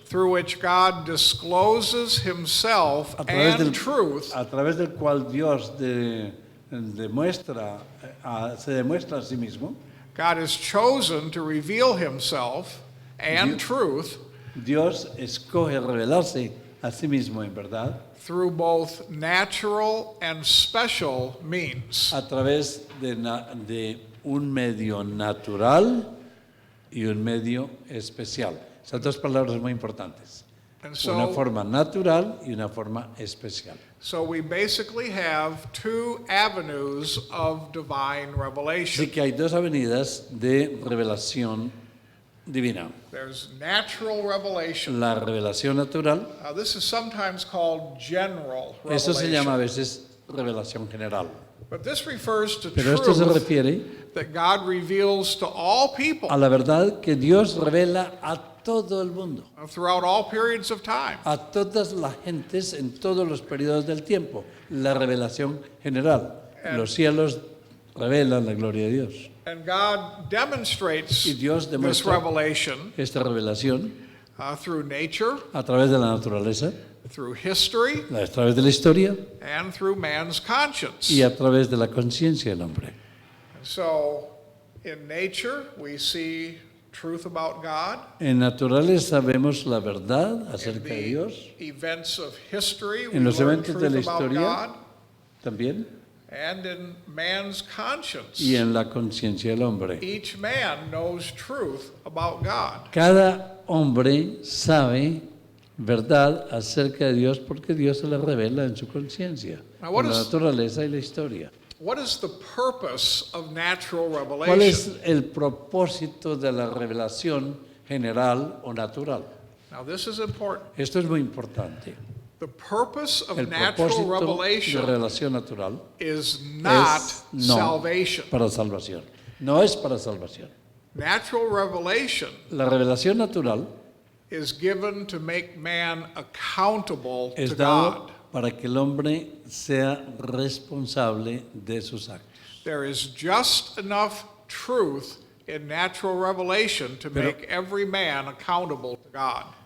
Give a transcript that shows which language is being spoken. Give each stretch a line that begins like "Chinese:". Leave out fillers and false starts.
English: through which God discloses himself and truth
Spanish: a través del cual Dios se demuestra a sí mismo.
English: God has chosen to reveal himself and truth
Spanish: Dios escoge revelarse a sí mismo en verdad
English: through both natural and special means.
Spanish: a través de un medio natural y un medio especial. Son dos palabras muy importantes.
English: And
Spanish: Una
English: so,
Spanish: forma natural y una forma especial.
English: so we basically have two avenues of divine revelation.
Spanish: Así que hay dos avenidas de revelación divina.
English: There's natural revelation.
Spanish: La revelación natural,
English: This is sometimes called general
Spanish: eso se llama a
English: revelation.
Spanish: veces revelación general.
English: But this refers to
Spanish: Pero esto se
English: truth
Spanish: refiere
English: that God reveals to all people
Spanish: a la verdad que Dios revela a todo el mundo,
English: throughout all periods of time.
Spanish: a todas las gentes en todos los periodos del tiempo. La revelación general. Los cielos revelan la gloria de Dios.
English: And God demonstrates
Spanish: Y Dios
English: this
Spanish: demuestra
English: revelation
Spanish: esta revelación
English: through nature,
Spanish: a través de la naturaleza,
English: through history,
Spanish: a través de la historia
English: and through man's conscience.
Spanish: y a través de la conciencia del hombre.
English: So, in nature, we see truth about God.
Spanish: En naturaleza vemos la verdad
English: In
Spanish: acerca de
English: the
Spanish: Dios.
English: events of history, we
Spanish: En los
English: learn
Spanish: eventos de
English: truth
Spanish: la
English: about
Spanish: historia
English: God.
Spanish: también.
English: and in man's conscience.
Spanish: y en la conciencia del hombre.
English: Each man knows truth about God.
Spanish: Cada hombre sabe verdad acerca de Dios porque Dios se la revela en su conciencia,
English: Now, what
Spanish: en la
English: is-
Spanish: naturaleza y la historia.
English: What is the purpose of natural
Spanish: ¿Cuál
English: revelation?
Spanish: es el propósito de la revelación general o natural?
English: Now, this is important.
Spanish: Esto es muy importante.
English: The purpose of
Spanish: El
English: natural
Spanish: propósito de
English: revelation
Spanish: revelación natural
English: is not
Spanish: es no
English: salvation.
Spanish: para salvación. No es para salvación.
English: Natural revelation
Spanish: La revelación natural
English: is given to make man accountable
Spanish: es
English: to
Spanish: dado
English: God.
Spanish: para que el hombre sea responsable de sus actos.
English: There is just enough truth in natural revelation to
Spanish: Pero-
English: make every man accountable to God.